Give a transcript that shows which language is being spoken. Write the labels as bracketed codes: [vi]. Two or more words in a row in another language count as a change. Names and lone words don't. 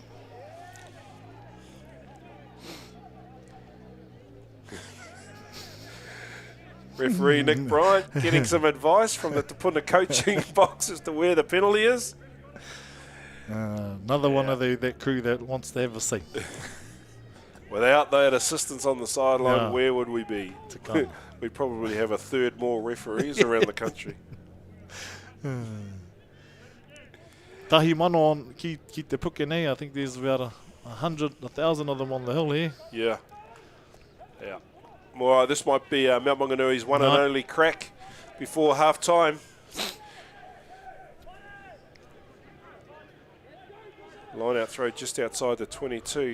[en] Referee Nick Bryant getting some advice from the Puna coaching box as to where the penalty is. Another one of that crew that wants to have a seat. Without that assistance on the sideline, where would we be? We'd probably have a third more referees around the country. [mi] Tahi mano on ki te puke nei, [en] I think there's about 1,000 of them on the hill here. Yeah. Well, this might be Mount Maunganui's one and only crack before half-time. Line-out throw just outside the 22.